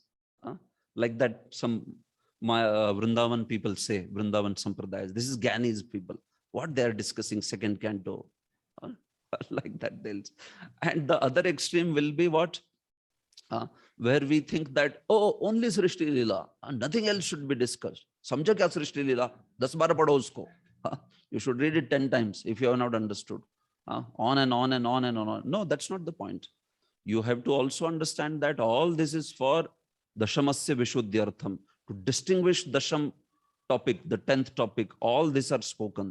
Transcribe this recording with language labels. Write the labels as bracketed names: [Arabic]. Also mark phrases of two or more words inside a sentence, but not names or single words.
[English] Like that some Vrindavan people say, Vrindavan Sampradayas, this is Gyanis people. What they are discussing second canto. Like that they'll. And the other extreme will be what? Where we think that, oh, only Srishti Leela, nothing else should be discussed. [Hindi] समझा क्या सृष्टि लीला? 10 बार पढ़ो उसको. [English] You should read it 10 times if you have not understood. On and on and on and on. No, that's not the point. You have to also understand that all this is for [Sanskrit] दशमस्य विशुद्ध्यर्थम्, [English] to distinguish Dasham topic, the 10th topic, all these are spoken.